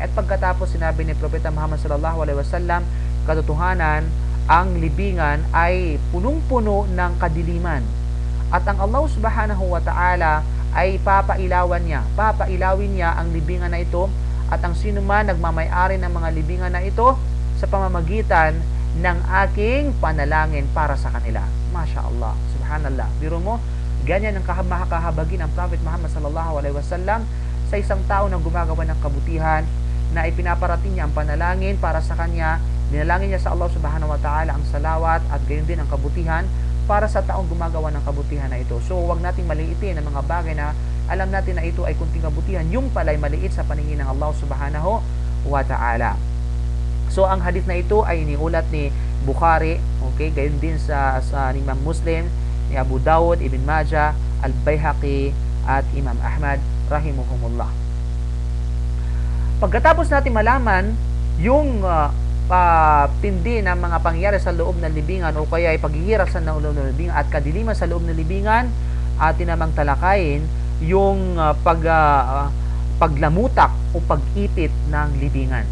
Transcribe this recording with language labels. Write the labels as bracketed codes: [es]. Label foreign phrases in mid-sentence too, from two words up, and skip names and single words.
[tl] At pagkatapos sinabi ni Propeta Muhammad [ar] صلى الله عليه وسلم, [tl] katotohanan ang libingan ay punong-puno ng kadiliman. At ang Allah [ar] سبحانه وتعالى [tl] ay papailawin niya ang libingan na ito at ang sino man nagmamay-ari ng mga libingan na ito sa pamamagitan ng aking panalangin para sa kanila. [ar] ما شاء الله، سبحان الله. [tl] Biro mo, ganyan ang makakahabagin ang Prophet Muhammad [ar] صلى الله عليه وسلم [tl] sa isang tao na gumagawa ng kabutihan na ipinaparating niya ang panalangin para sa kanya. Dinalangin niya sa Allah [ar] سبحانه وتعالى [tl] ang salawat at gayon din ang kabutihan para sa taong gumagawa ng kabutihan na ito. So huwag nating maliitin ang mga bagay na alam natin na ito ay kunting kabutihan, yung pala ay maliit sa paningin ng Allah [ar] سبحانه وتعالى. [tl] So ang hadith na ito ay iniulat ni Bukhari, okay, gayon din sa Imam Muslim, ni Abu Dawud, Ibn Majah, Al-Baihaqi at Imam Ahmad rahimuhumullah. Pagkatapos natin malaman yung tindi ng mga pangyayari sa loob ng libingan o kaya ay paghihirap sa loob ng libingan at kadiliman sa loob ng libingan, atin namang talakayin yung paglamutak o pag-ipit ng libingan.